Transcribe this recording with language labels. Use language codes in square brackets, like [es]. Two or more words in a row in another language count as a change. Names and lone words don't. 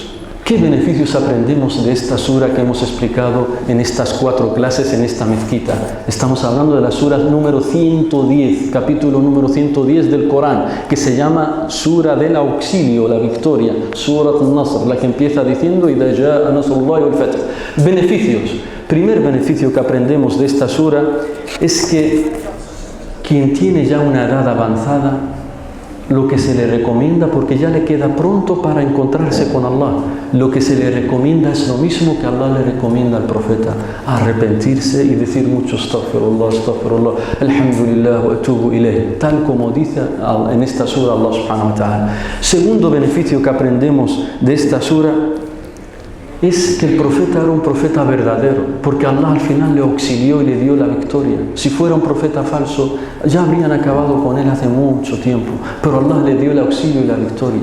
[es] ¿Qué beneficios aprendemos de esta sura que hemos explicado en estas 4 clases en esta mezquita? Estamos hablando de la sura número 110, capítulo número 110 del Corán, que se llama Sura del Auxilio, la victoria, Surat al-Nasr, la que empieza diciendo [ar] إِذَا جَاءَ نَصْرُ اللَّهِ وَالْفَتْحُ. [es] Beneficios. Primer beneficio que aprendemos de esta sura es que quien tiene ya una edad avanzada, lo que se le recomienda, porque ya le queda pronto para encontrarse con Allah, lo que se le recomienda es lo mismo que Allah le recomienda al profeta: arrepentirse y decir mucho [ar] أستغفر الله، أستغفر الله، الحمد لله وأتوب إليه, [es] tal como dice en esta sura [ar] الله سبحانه وتعالى. [es] Segundo beneficio que aprendemos de esta sura es que el profeta era un profeta verdadero, porque Allah al final le auxilió y le dio la victoria. Si fuera un profeta falso, ya habrían acabado con él hace mucho tiempo, pero Allah le dio el auxilio y la victoria.